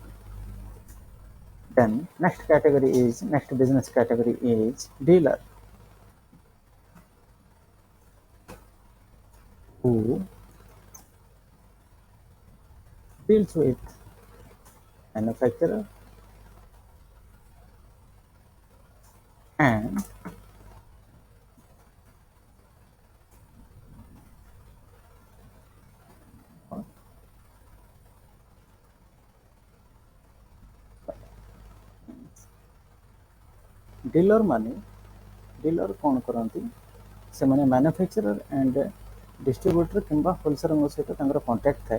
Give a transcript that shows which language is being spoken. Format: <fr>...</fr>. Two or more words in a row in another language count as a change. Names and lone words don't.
<en>Then next business category is dealer, who deals with manufacturer and</en> <or>ଡିଲର ମାନେ ଡିଲର କ'ଣ କରନ୍ତି, ସେମାନେ</or> <en>manufacturer and distributor</en> <or>କିମ୍ବା ହୋଲସେଲରଙ୍କ ସହିତ ତାଙ୍କର କଣ୍ଟାକ୍ଟ ଥାଏ।</or>